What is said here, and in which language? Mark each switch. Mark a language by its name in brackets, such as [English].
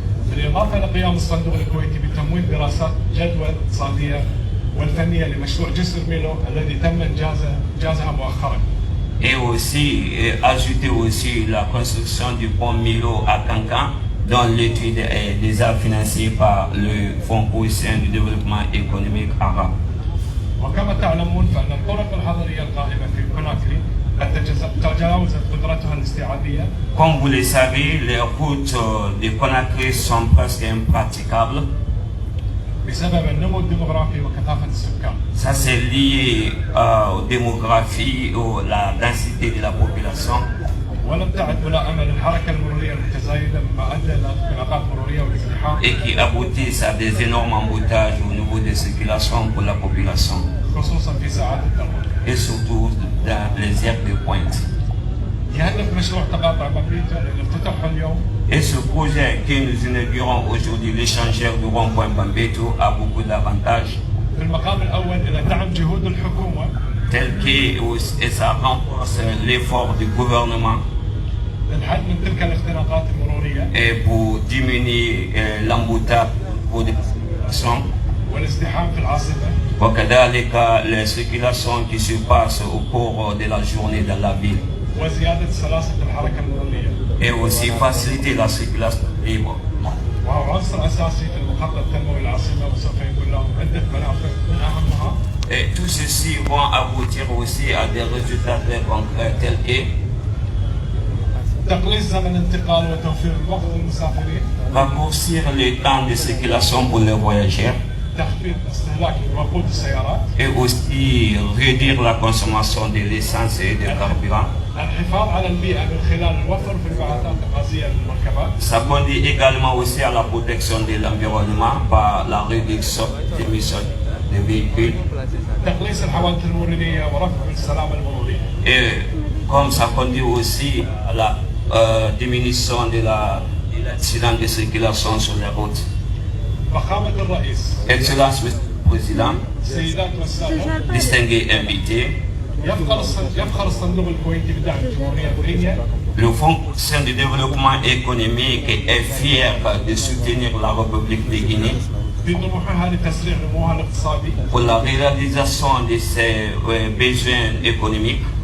[Arabic] بالإضافة لقيام الصندوق الكويتي بتمويل دراسات جدوى الاقتصادية والفنية لمشروع جسر ميلو الذي تم إنجازها مؤخرا. [French] Et aussi ajouter aussi la construction du pont Milo à Cancan dont l'étude est déjà financée par le Fonds Cossin du développement économique arabe. [Arabic] وكما تعلمون فإن الطرق الحضرية القائمة في كوناكري قد تجاوزت قدرتها الاستيعابية. [French] Comme vous le savez, les routes de Conakry sont presque impraticables. [Arabic] بسبب النمو الديموغرافي وكثافة السكان. [French] Ça c'est lié aux démographies, à la densité de la population. [Arabic] ولم تعد ملائمة للحركة المرورية المتزايدة مما أدى إلى اختناقات مرورية والازدحام. [French] Et qui aboutissent à des énormes emboutages au niveau des circulations pour la population. [Arabic] خصوصا في ساعات الذروة. [French] Et surtout dans les heures de pointe. [Arabic] يهدف مشروع تقاطع بامبيتو اللي افتتحه اليوم. [French] Et ce projet que nous inaugurons aujourd'hui, l'échangeur du rond-point Bambeto, a beaucoup d'avantages. [Arabic] في المقام الأول إلى دعم جهود الحكومة [French] tel que ça renforce l'effort du gouvernement [Arabic] للحد من تلك الاختناقات المرورية [French] et pour diminuer l'embouteillage pour des personnes. [Arabic] والازدحام في العاصمة وكذلك [French] les circulations qui se passent au cours de la journée dans la ville. [Arabic] وزيادة سلاسة الحركة المرورية. [French] Et aussi faciliter la circulation libre. [Arabic] وهو عنصر أساسي في المخطط التنموي للعاصمة وسوف يكون له عدة منافع من أهمها. [French] Et tout ceci vont aboutir aussi à des résultats très concrets tels que [Arabic] تقليص زمن الانتقال وتوفير الوقت للمسافرين. [French] raccourcir le temps de circulation pour les voyageurs. [Arabic] تخفيض استهلاك وقود السيارات. [French] Et aussi réduire la consommation de l'essence et du carburant. [Arabic] الحفاظ على البيئة من خلال الوفر في الانبعاثات الغازية للمركبات. [French] Ça conduit également aussi à la protection de l'environnement par la réduction des émissions de véhicules. [Arabic] تقليص الحوادث المرورية ورفع السلامة المرورية. [French] Et comme ça conduit aussi à la diminution de l'accident de circulation sur les routes. [Arabic] فخامة الرئيس. [French] Excellence, Monsieur le Président, [Arabic] سيدات والسادة. [French] distingués invités, [Arabic] يفخر الصندوق الكويتي بدعم الجمهورية الغينية. [French] le Fonds de développement économique est fier de soutenir la République de Guinée [Arabic] في طموحها لتسريع نموها الاقتصادي. [French] pour la réalisation de ses besoins économiques